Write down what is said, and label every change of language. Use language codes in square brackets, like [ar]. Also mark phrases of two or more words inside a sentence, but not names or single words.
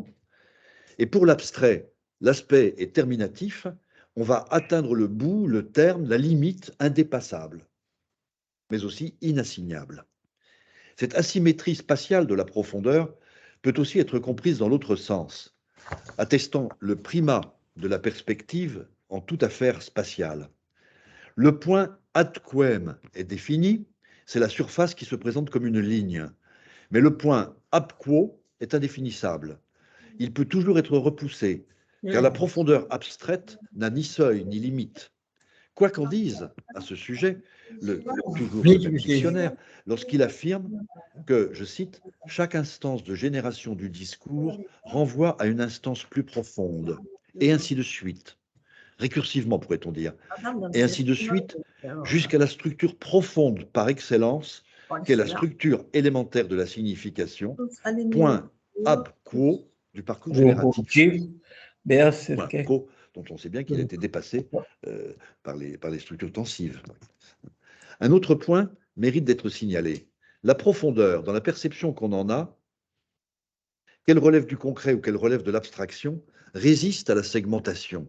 [fr] Et pour l'abstrait, l'aspect est terminatif, on va atteindre le bout, le terme, la limite indépassable, mais aussi inassignable. Cette asymétrie spatiale de la profondeur peut aussi être comprise dans l'autre sens, attestant le primat de la perspective en toute affaire spatiale. Le point [la] ad quem [fr] est défini, c'est la surface qui se présente comme une ligne. Mais le point [la] ab quo [fr] est indéfinissable. Il peut toujours être repoussé, car la profondeur abstraite n'a ni seuil ni limite. Quoi qu'en dise à ce sujet, toujours le dictionnaire, lorsqu'il affirme que, je cite, « chaque instance de génération du discours renvoie à une instance plus profonde », et ainsi de suite, récursivement pourrait-on dire, et ainsi de suite, jusqu'à la structure profonde par excellence, qu'est la structure élémentaire de la signification, point [la] ab quo [fr] du parcours génératif. Point quo, dont on sait bien qu'il a été dépassé par les structures tensives. Un autre point mérite d'être signalé. La profondeur, dans la perception qu'on en a, qu'elle relève du concret ou qu'elle relève de l'abstraction, résiste à la segmentation.